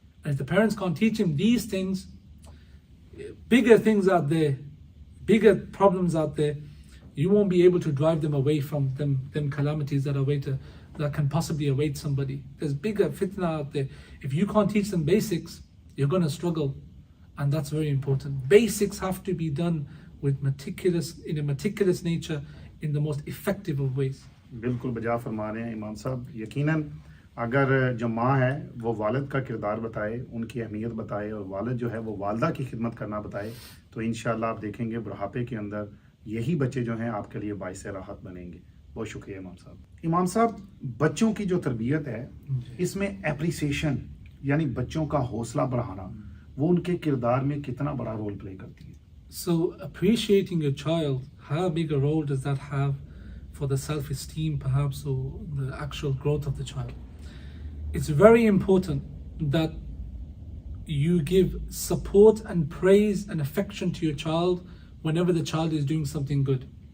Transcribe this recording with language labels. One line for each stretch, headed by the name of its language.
English: And if the parents can't teach him these things, bigger things out there, bigger problems out there, you won't be able to drive them away from them calamities that can possibly await somebody. There's bigger fitna out there. If you can't teach them basics, you're going to struggle. And that's very important. Basics have to be done with in a meticulous nature, in the most effective of ways.
Urdu: بالکل بجا فرما رہے ہیں امام صاحب. یقیناً اگر جو ماں ہے وہ والد کا کردار بتائے, ان کی اہمیت بتائے, اور والد جو ہے وہ والدہ کی خدمت کرنا بتائے, تو انشاءاللہ آپ دیکھیں گے بڑھاپے کے اندر یہی بچے جو ہیں آپ کے لیے باعث راحت بنیں گے. بہت شکریہ امام صاحب. امام صاحب, بچوں کی جو تربیت ہے اس میں اپریسیشن یعنی بچوں کا حوصلہ بڑھانا, وہ ان کے کردار میں کتنا بڑا رول پلے کرتی ہے؟
English: So appreciating your child, how big a role does that have for the self-esteem perhaps, or the actual growth of the child? It's very important that you give support and praise and affection to your child whenever the child is doing something good.